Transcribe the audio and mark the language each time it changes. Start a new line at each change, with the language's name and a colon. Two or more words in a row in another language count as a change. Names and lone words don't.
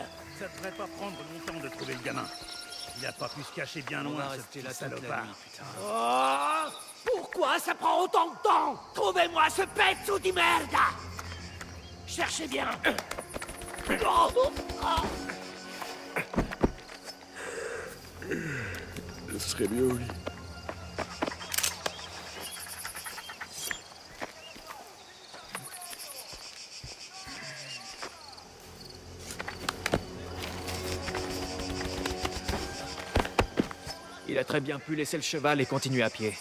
French: Ça devrait pas prendre longtemps de trouver le gamin. Il a pas pu se cacher bien loin, ce petit salopard. Oh, pourquoi ça prend autant de temps? Trouvez-moi ce
Italian: pezzo di merda.
French: Cherchez bien. Oh, oh. Ce serait mieux, Oli. Il a très bien pu laisser le cheval et continuer à pied.